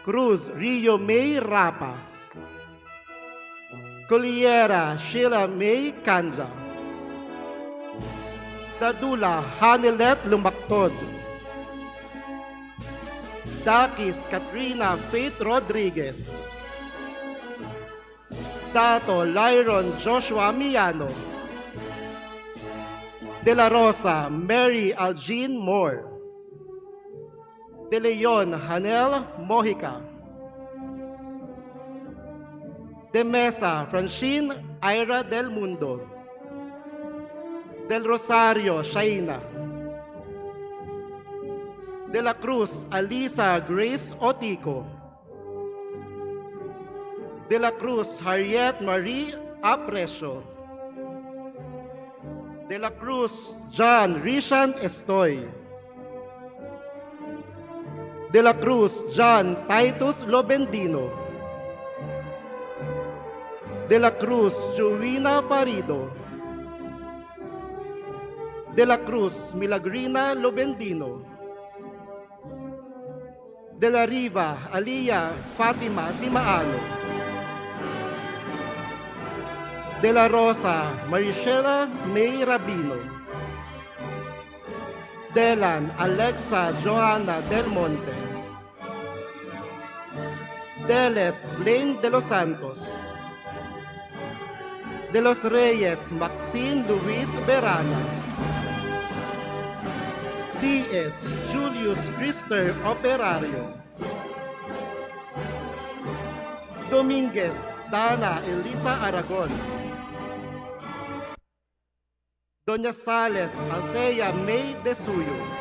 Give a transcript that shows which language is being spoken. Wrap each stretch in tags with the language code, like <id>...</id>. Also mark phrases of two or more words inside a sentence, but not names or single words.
<tl>Cruz Rio May Rapa, Culiera Sheila May Canja, Dadula Hanilet Lumaktod, Dakis Katrina Faith Rodriguez, Dato Lyron Joshua Miano, De La Rosa Mary Aljean Moore, De Leon Hanel Mojica, De Mesa Francine Ira Del Mundo, Del Rosario Shaina, De La Cruz Alisa Grace Otico, De La Cruz Harriet Marie Aprecio, De La Cruz John Rishan Estoy, De La Cruz John Titus Lobendino, De La Cruz Jovina Parido, De La Cruz Milagrina Lobendino, De La Riva Alia Fatima Timaano, De La Rosa Maricela May Rabino, Delan Alexa Johanna Del Monte, Deles Blaine de los Santos, De Los Reyes Maxine Luis Verana, D.S. Julius Christer Operario, Dominguez Dana Elisa Aragon, Doña Sales Althea May de Suyo,</tl>